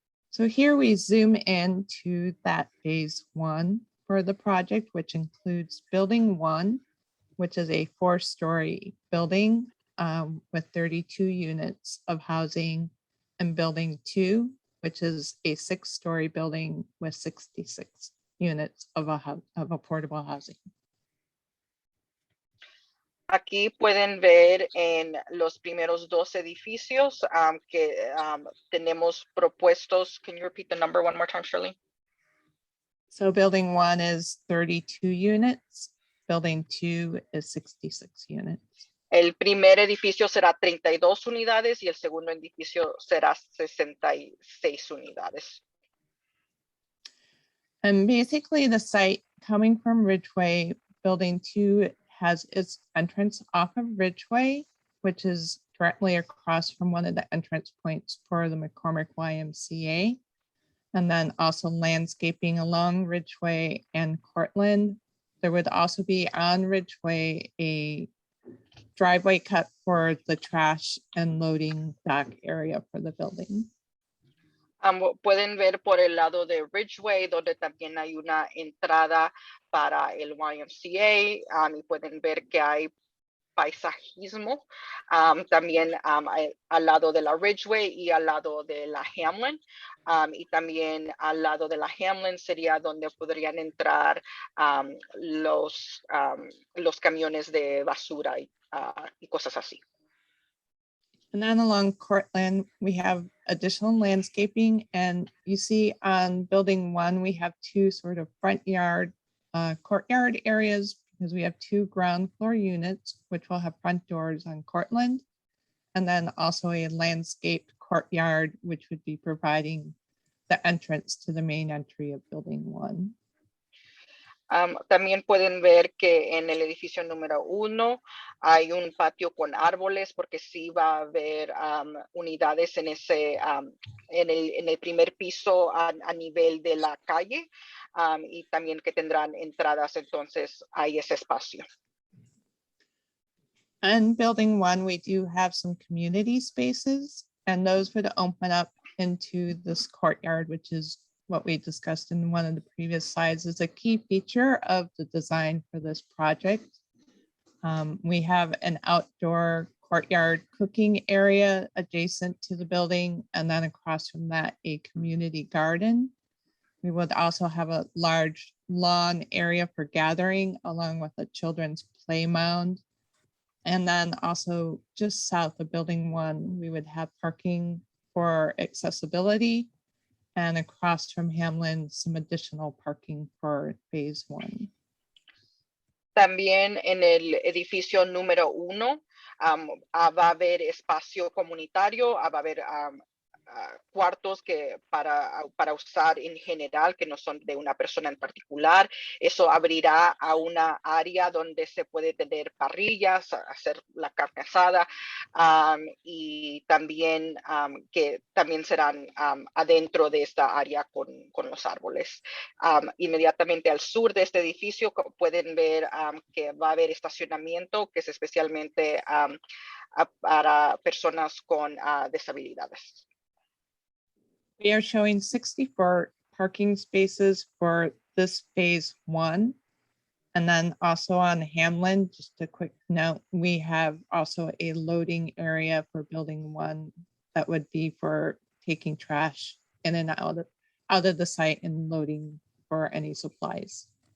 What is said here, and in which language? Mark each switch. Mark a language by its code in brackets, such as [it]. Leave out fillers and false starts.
[en] So here we zoom into that phase 1 for the project, which includes building 1, which is a 4-story building with 32 units of housing, and building 2, which is a 6-story building with 66 units of affordable housing. [es] Aquí pueden ver en los primeros 2 edificios que tenemos propuestos. [en] Can you repeat the number one more time, Shirley? So building 1 is 32 units. Building 2 is 66 units. [es] El primer edificio será 32 unidades y el segundo edificio será 66 unidades. [en] And basically the site coming from Ridgeway, building 2 has its entrance off of Ridgeway, which is directly across from one of the entrance points for the McCormick YMCA. And then also landscaping along Ridgeway and Cortland. There would also be on Ridgeway a driveway cut for the trash and loading dock area for the building. [es] Pueden ver por el lado de Ridgeway, donde también hay una entrada para el YMCA, y pueden ver que hay paisajismo también al lado de la Ridgeway y al lado de la Hamlin, y también al lado de la Hamlin sería donde podrían entrar los camiones de basura y cosas así. [en] And then along Cortland, we have additional landscaping, and you see on building 1, we have 2 sort of front yard, courtyard areas, because we have 2 ground floor units, which will have front doors on Cortland, and then also a landscaped courtyard, which would be providing the entrance to the main entry of building 1. [es] También pueden ver que en el edificio número 1 hay un patio con árboles, porque sí va a haber unidades en el primer piso a nivel de la calle, y también que tendrán entradas, entonces hay ese espacio. [en] And building 1, we do have some community spaces, and those would open up into this courtyard, which is what we discussed in one of the previous slides, is a key feature of the design for this project. We have an outdoor courtyard cooking area adjacent to the building, and then across from that, a community garden. We would also have a large lawn area for gathering, along with a children's play mound. And then also just south of building 1, we would have parking for accessibility, and across from Hamlin, some additional parking for phase 1. [es] También en el edificio número 1 va a haber espacio comunitario, va a haber cuartos que para usar en general, que no son de una persona en particular. Eso abrirá a una área donde se puede tener parrillas, hacer la carne asada, y también que también serán adentro de esta área con los árboles. Inmediatamente al sur de este edificio pueden ver que va a haber estacionamiento, que es especialmente para personas con disabilidades. [en] We are showing 64 parking spaces for this phase 1. And then also on Hamlin, just a quick note, we have also a loading area for building 1 that would be for taking trash in and out of the site and loading for any supplies.